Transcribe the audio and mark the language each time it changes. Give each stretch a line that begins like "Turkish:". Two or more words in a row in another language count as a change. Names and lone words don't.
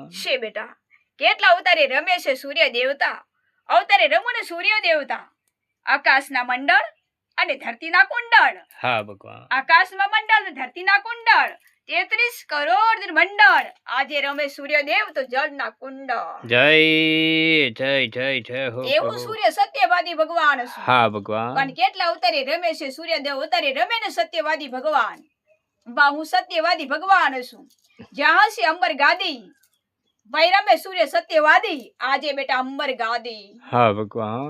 Gujarati: છે બેટા કેટલા અવતારે રમે છે સૂર્ય દેવતા અવતારે રમું ને સૂર્ય દેવતા। આકાશના મંડળ અને ધરતીના કુંડળ।
Hindi: हाँ भगवान।
Gujarati: આકાશમાં મંડળ ને ધરતીના કુંડળ 33 કરોડ મંડળ। આજે રમે સૂર્યદેવ તો જળના કુંડળ।
Hindi: जय जय जय जय हो
Gujarati: એવું
Hindi: प्रभु।
Gujarati: સૂર્ય સત્યવાદી ભગવાન છે।
Hindi: हाँ भगवान।
Gujarati: પણ કેટલા અવતારે રમે છે સૂર્યદેવ અવતારે રમે ને સત્યવાદી ભગવાન। બા હું સત્યવાદી ભગવાન છું જ્યાં છે અંબર ગાદી ભાઈ રમે સૂર્ય સત્યવાદી। આજે બેટા અંબર ગાદી
Hindi: हाँ भगवान।